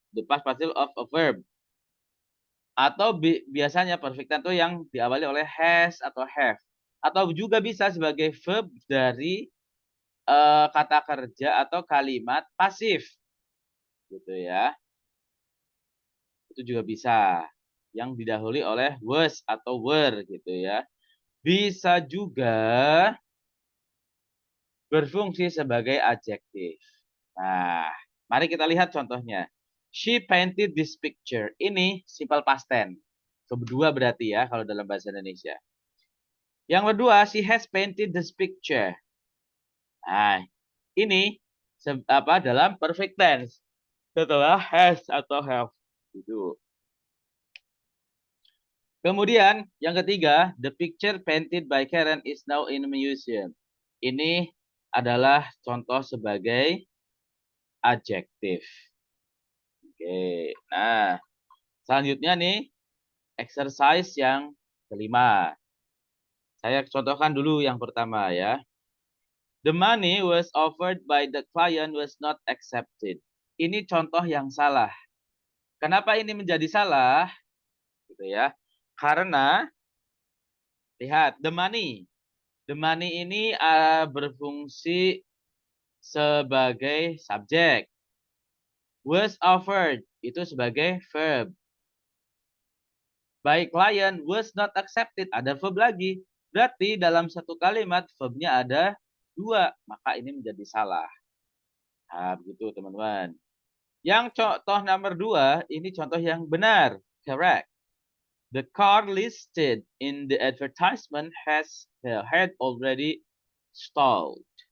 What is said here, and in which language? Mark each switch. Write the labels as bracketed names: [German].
[English] The past participle of a verb. [Indonesian] Atau biasanya perfect tense itu yang diawali oleh has atau have. Atau juga bisa sebagai verb dari kata kerja atau kalimat pasif. Gitu ya. Itu juga bisa. Yang didahului oleh was atau were gitu ya. Bisa juga berfungsi sebagai adjektif. Nah, mari kita lihat contohnya. [English] She painted this picture. [Indonesian] Ini simple past tense. Kedua berarti ya kalau dalam bahasa Indonesia. Yang kedua, [English] she has painted this picture. [Indonesian] Nah, ini dalam perfect tense. Setelah has atau have. Gitu. Kemudian yang ketiga, [English] the picture painted by Karen is now in a museum. [Indonesian] Ini adalah contoh sebagai adjektif. Oke, nah selanjutnya nih exercise yang kelima. Saya contohkan dulu yang pertama ya. [English] The money was offered by the client was not accepted. [Indonesian] Ini contoh yang salah. Kenapa ini menjadi salah? Gitu ya. Karena lihat the money. [English] The money [Indonesian] ini berfungsi sebagai subjek. [English] Was offered [Indonesian] itu sebagai verb. [English] By client was not accepted [Indonesian] ada verb lagi. Berarti dalam satu kalimat verbnya ada dua, maka ini menjadi salah. Nah, begitu teman-teman. Yang contoh nomor 2, ini contoh yang benar. [English] Correct. The car listed in the advertisement had already stalled.